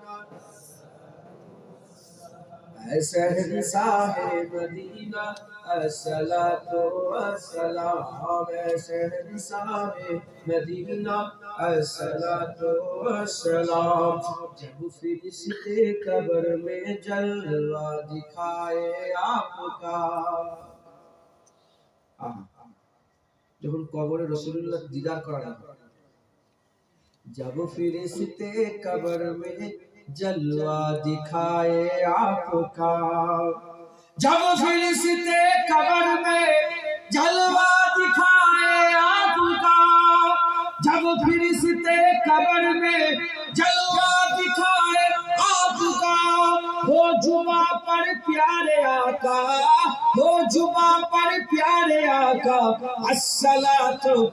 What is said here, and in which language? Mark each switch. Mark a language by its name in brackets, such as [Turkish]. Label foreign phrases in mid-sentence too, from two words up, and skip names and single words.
[Urdu] اے شہنشاہ مدینہ الصلاۃ والسلام شہنشاہ مدینہ الصلاۃ والسلام جب فرشتے قبر میں جلوہ دکھائے آپ کا [Bangla] যখন কবরে রাসূলুল্লাহ দিদার করা [Urdu] جب فرشتے قبر میں جلوہ دکھائے آپ کا جب فرشتے قبر میں جلوہ دکھائے آپ کا جب فرشتے قبر میں جلوہ دکھائے آپ کا وہ زباں پر پیارے آقا وہ زباں پر پیارے آقا الصلاۃ